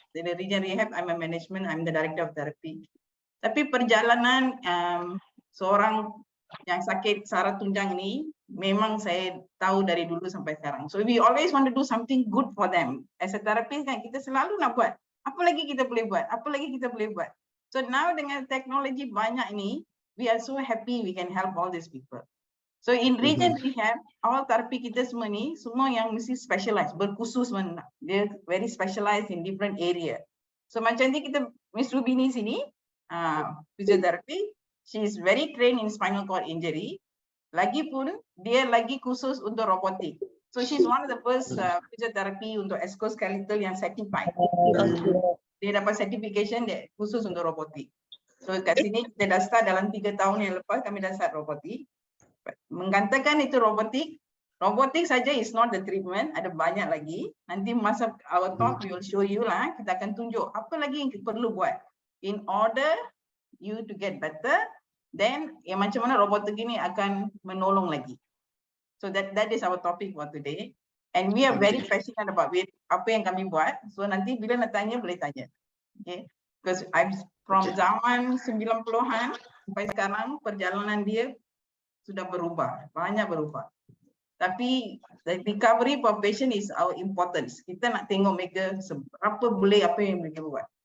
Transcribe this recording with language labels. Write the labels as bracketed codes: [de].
[en] Di Regen Rehab, I'm a management, I'm the director of therapy. [ms] Tapi perjalanan seorang yang sakit saraf tunjang ini memang saya tahu dari dulu sampai sekarang. [en] So we always want to do something good for them. As a therapist [ms] kan kita selalu nak buat. Apa lagi kita boleh buat? Apa lagi kita boleh buat? [en] So now [ms] dengan teknologi banyak ini, [en] we are so happy we can help all these people. [ms] So in region rehab, awal terapi kita semua ni, semua yang mesti specialized, berkhusus mana. [en] Dia very specialized in different area. So [ms] macam ni kita, [en] Miss Ruby ni sini, physiotherapy, she is very trained in spinal cord injury. [ms] Lagipun dia lagi khusus untuk robotik. [en] So she's one of the first physiotherapy untuk exoskeletal yang certified. [ms] Dia dapat certification dia khusus untuk robotik. So kat sini kita dah start dalam 3 tahun yang lepas kami dah start robotik. Menggantikan itu robotik. Robotik saja [en] is not the treatment, [ms] ada banyak lagi. Nanti masa [en] our talk we will show you [ms] lah, kita akan tunjuk apa lagi yang kita perlu buat [en] in order you to get better. [ms] Then yang macam mana robotik ini akan menolong lagi. [en] So that is our topic for today. And we are very passionate about it, [ms] apa yang kami buat. [en] So [ms] nanti bila nak tanya boleh tanya. [en] Okay. Because I'm from [ms] zaman 90-an sampai sekarang perjalanan dia sudah berubah, banyak berubah. [en] Tapi the recovery for patient is our importance. [ms] Kita nak tengok mereka seberapa boleh apa yang mereka buat.